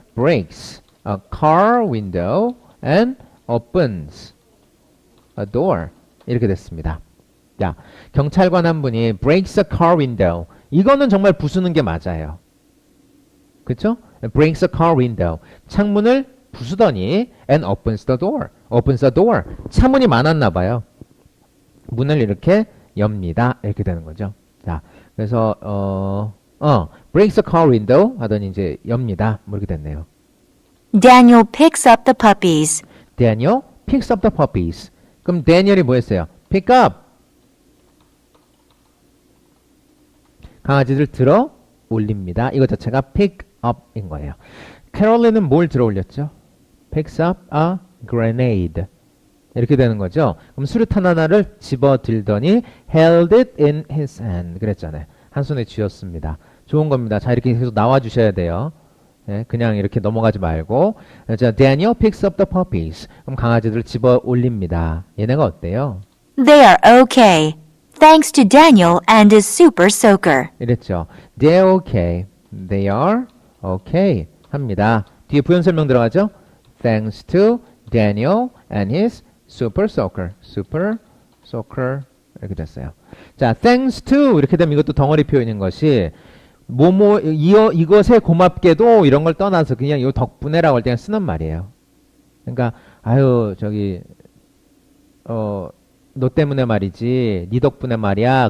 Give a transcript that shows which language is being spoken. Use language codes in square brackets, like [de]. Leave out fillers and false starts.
[en] breaks a car window and opens a door. [ko] 이렇게 됐습니다. 야, 경찰관 한 분이 [en] breaks a car window. [ko] 이거는 정말 부수는 게 맞아요. 그쵸? [en] breaks a car window. [ko] 창문을 부수더니 [en] and opens the door. opens the door. [ko] 차문이 많았나 봐요. 문을 이렇게 엽니다. 이렇게 되는 거죠. 자, 그래서 breaks a car window 하더니 이제 엽니다. 뭐 이렇게 됐네요. [en] Daniel picks up the puppies. Daniel picks up the puppies. [ko] 그럼 Daniel이 뭐 했어요? [en] pick up. [ko] 강아지들 들어 올립니다. 이거 자체가 pick up인 거예요. 캐롤린은 뭘 들어 올렸죠? [en] picks up a grenade. [ko] 이렇게 되는 거죠. 그럼 수류탄 하나를 집어 들더니 [en] held it in his hand. [ko] 그랬잖아요. 한 손에 쥐었습니다. 좋은 겁니다. 자, 이렇게 계속 나와 주셔야 돼요. 네, 그냥 이렇게 넘어가지 말고. 자, Daniel picks up the puppies. 그럼 강아지들을 집어 올립니다. 얘네가 어때요? [en] They are okay, thanks to Daniel and his super soaker. [ko] 이랬죠. [en] They're okay. They are okay. [ko] 합니다. 뒤에 부연 설명 들어가죠? [en] Thanks to Daniel and his super soaker. super soaker. [ko] 이렇게 됐어요. 자, thanks to 이렇게 되면 이것도 덩어리 표현인 것이 이것에 고맙게도 이런 걸 떠나서 그냥 이 덕분에라고 할 때 그냥 쓰는 말이에요. 그러니까 아유 저기 너 때문에 말이지 네 덕분에 말이야.